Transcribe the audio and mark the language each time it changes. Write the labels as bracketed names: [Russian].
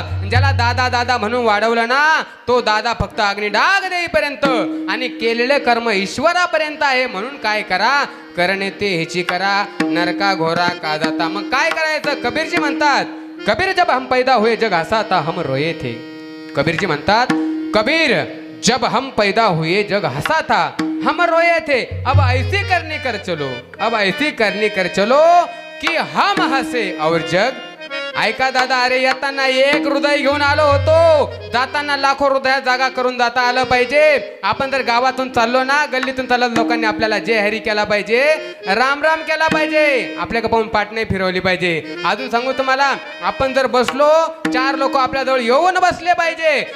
[Marathi] ज्याला दादा दादा म्हणून वाढवलं ना तो दादा फक्त अग्निडाग देईपर्यंत आणि केलेले कर्म ईश्वरापर्यंत आहे. म्हणून काय करा, करणे ते हिची करा, नरका घोरा का जाता. मग काय करायचं? कबीरजी म्हणतात, [Hindi] कबीर जब हम पैदा हुए जग हसा था हम रोए थे. [Marathi] कबीरजी म्हणतात, [Hindi] कबीर जब हम पैदा हुए जग हसा था हम रोए थे, अब ऐसी करनी कर चलो, अब ऐसी करनी कर चलो कि हम हसे और जग. [Marathi] ऐका दादा, अरे येताना एक हृदय घेऊन आलो होतो, जाताना लाखो हृदयात जागा करून जाता आलं पाहिजे. आपण जर गावातून चाललो ना, गल्लीतून चालत लोकांनी आपल्याला जय हरी केला पाहिजे, राम राम केला पाहिजे, आपल्याकडे पाहून पाठ नाही फिरवली पाहिजे. अजून सांगू तुम्हाला, आपण जर बसलो 4 लोक आपल्याजवळ येऊन बसले पाहिजे.